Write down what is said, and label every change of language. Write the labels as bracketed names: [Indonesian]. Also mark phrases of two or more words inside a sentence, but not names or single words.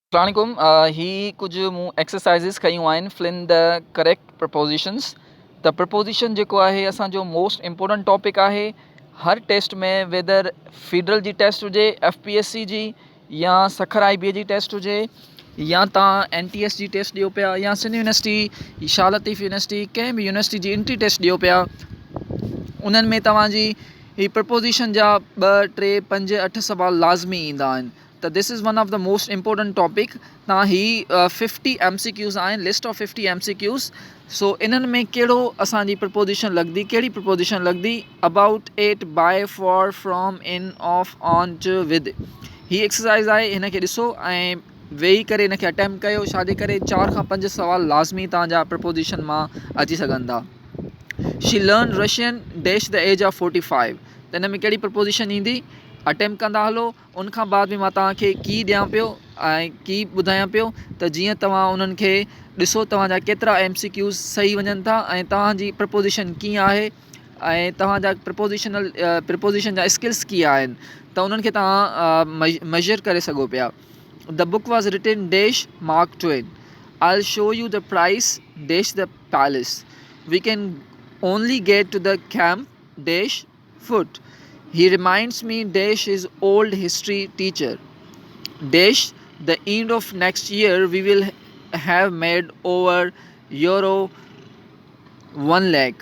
[Sindhi] Assalamualaikum. ही कुझु मूं एक्सरसाइज़िस कयूं आहिनि [English] fill the correct prepositions. [Sindhi] त प्रपोज़िशन जेको आहे असांजो [English] most important topic [Sindhi] आहे हर टेस्ट में, [English] whether federal [Sindhi] जी टेस्ट हुजे, FPSC जी या सखर IBA जी टेस्ट हुजे, या तव्हां NTS जी टेस्ट ॾियो पिया, या सिंध यूनिवर्सिटी, शाह लतीफ़ यूनिवर्सिटी, कंहिं बि यूनिवर्सिटी जी [English] entry test [Sindhi] ॾियो पिया, उन्हनि में तव्हांजी ही प्रपोज़िशन जा 2, 3, 5, 8 सवाल लाज़मी ईंदा आहिनि। [English] त this is one of the most important topic. [Sindhi] तव्हां ही 50 MCQs आहिनि, [English] list of 50 MCQs. [Sindhi] सो इन्हनि में कहिड़ो असांजी प्रपोज़िशन लॻंदी, कहिड़ी प्रपोज़िशन लॻंदी, [English] about, at, by, for, from, in, of, on, to, with. [Sindhi] ही एक्सरसाइज़ आहे, हिन खे ॾिसो ऐं वेही करे हिन खे अटैम्प्ट कयो। छाजे करे 4 खां 5 सवाल लाज़मी तव्हांजा प्रपोज़िशन मां अची सघनि था। [English] she learn Russian dash the age of 45. [Sindhi] त हिन में कहिड़ी प्रपोज़िशन ईंदी, अटैम्प्ट कंदा हलो। उन खां बाद में मां तव्हांखे की ॾियां पियो ऐं की ॿुधायां पियो त जीअं तव्हां उन्हनि खे ॾिसो तव्हांजा केतिरा MCQs सही वञनि था ऐं तव्हांजी प्रपोज़िशन कीअं आहे ऐं तव्हांजा प्रपोज़िशन जा स्किल्स कीअं आहिनि, त उन्हनि खे तव्हां मेजर करे सघो पिया। [English] the book was written dash Mark Twain. I show you the price dash the palace. we can only get to the camp dash foot. He reminds me dash his old history teacher dash the end of next year we will have made over euro 1 lakh.